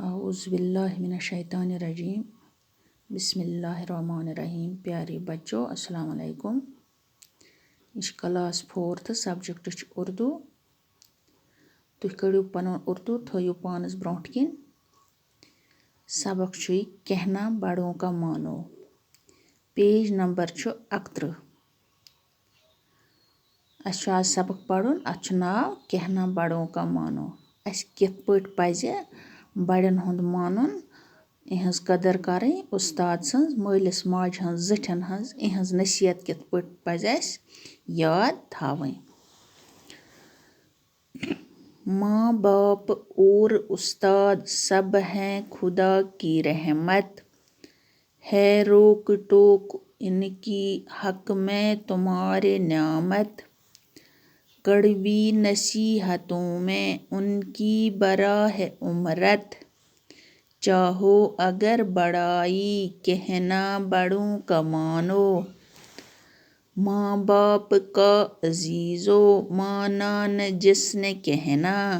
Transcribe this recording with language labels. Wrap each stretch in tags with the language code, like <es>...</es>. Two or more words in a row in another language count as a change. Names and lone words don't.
<ar>اعوذ باللہ من الشیطان الرجیم بسم اللہ الرحمن الرحیم.</ar> <ur>پیارے بچو السلام علیکم. یہ کلاس 4 سبجیکٹ اردو.</ur> <ks>تُہۍ کٔڑِو پنُن اردو تھٲیِو پانس برونٛٹھ کِنۍ. سبق چھُ کہنا بڑوں کا مانو. پیج نمبر چھُ 31. اَسہِ چھُ آز سبق پرُن. اَتھ چھُ ناو کہنا بڑوں کا مانو. اَسہِ کِتھ پٲٹھۍ پزِ بڑٮ۪ن ہُنٛد مانُن، یِہٕنٛز قدر کَرٕنۍ، اُستاد سٕنٛز، مٲلِس ماجہِ ہٕنٛز، زِٹھٮ۪ن ہٕنٛز یِہٕنٛز نصیحت کِتھ پٲٹھۍ پزِ اَسہِ یاد تھاوٕنۍ.</ks> <ur>ماں باپ اور استاد سب ہیں خدا کی رحمت، ہے روک ٹوک ان کی حق میں تمہارے نعمت، کڑوی نصیحتوں میں ان کی برا ہے عمرت، چاہو اگر بڑائی کہنا بڑوں کا مانو، ماں باپ کا عزیزو مانا نہ جس نے کہنا،</ur>